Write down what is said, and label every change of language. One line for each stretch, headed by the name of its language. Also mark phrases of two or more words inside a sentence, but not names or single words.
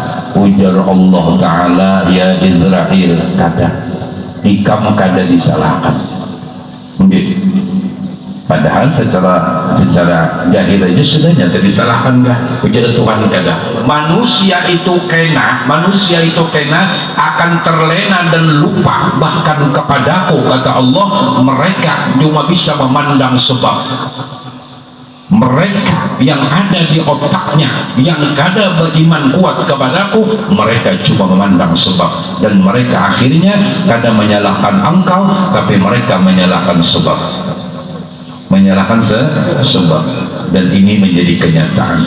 Indonesian: Ujar Allah Ta'ala, ya Israel,
Banjar: kada ikam kada disalahkan.
Indonesian: Padahal secara jahil aja sudah nyata disalahkan kah? Ujar Tuhan kada. Manusia itu kena akan terlena dan lupa bahkan kepadaku, kata Allah, mereka cuma bisa memandang sebab. Mereka yang ada di otaknya yang kada beriman kuat kepadaku, mereka cuma memandang sebab, dan mereka akhirnya kada menyalahkan engkau, tapi mereka menyalahkan sebab, sebab, dan ini menjadi kenyataan.